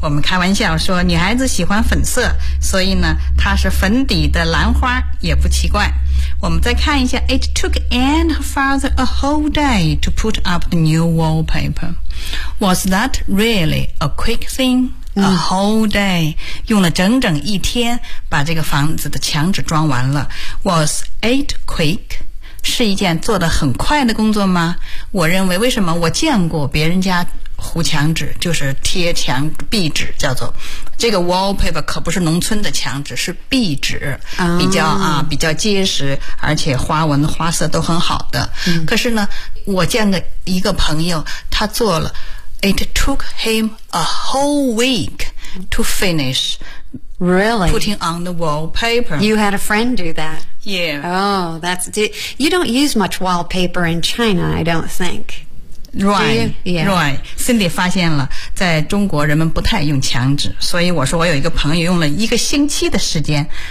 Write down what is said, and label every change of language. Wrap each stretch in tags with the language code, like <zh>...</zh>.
<zh>我们开玩笑说女孩子喜欢粉色所以呢它是粉底的兰花也不奇怪。我们再看一下</zh> <en>It took Anne and her father a whole day to put up the new wallpaper. Was that really a quick thing? A whole day,</en> <zh>用了整整一天把这个房子的墙纸装完了。</zh> <en>Was it quick?</en> <zh>是一件做得很快的工作吗？我认为为什么我见过别人家糊墙纸，就是贴墙壁纸叫做。这个 wallpaper 可不是农村的墙纸，是壁纸，比较啊比较结实，而且花纹花色都很好的。可是呢，我见个一个朋友，他做了</zh> <en>It took him a whole week to finish. Really? Putting on the wallpaper. You had a friend do that? Yeah. Oh, you don't use much wallpaper in China, I don't think. Right. Yeah. Right.</en> <zh>Cindy 发现了在中国人们不太用墙纸，所以我说我有一个朋友用了一个星期的时间。</zh>